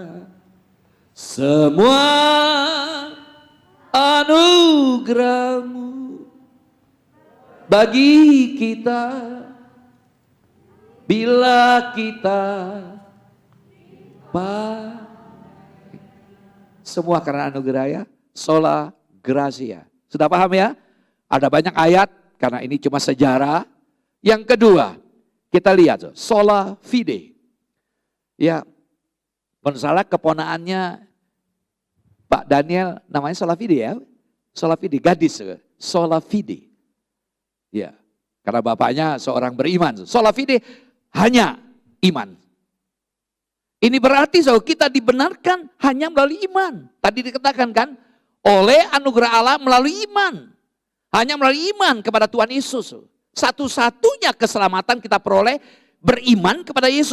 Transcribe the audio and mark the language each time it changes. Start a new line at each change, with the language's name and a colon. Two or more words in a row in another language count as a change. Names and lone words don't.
Indonesian: Semua anugerahmu bagi kita bila kita semua karena anugerah ya,
Latin: sola gratia.
Indonesian: Sudah paham ya? Ada banyak ayat karena ini cuma sejarah. Yang kedua, kita lihat
Latin: sola fide.
Indonesian: Ya, menurut keponaannya Pak Daniel namanya
Latin: sola fide
Indonesian: ya.
Latin: Sola fide, gadis. Sola fide.
Indonesian: Ya, karena bapaknya seorang beriman.
Latin: Sola fide
Indonesian: hanya iman. Ini berarti kita dibenarkan hanya melalui iman. Tadi dikatakan kan, oleh anugerah Allah melalui iman. Hanya melalui iman kepada Tuhan Yesus. Satu-satunya keselamatan kita peroleh beriman kepada Yesus.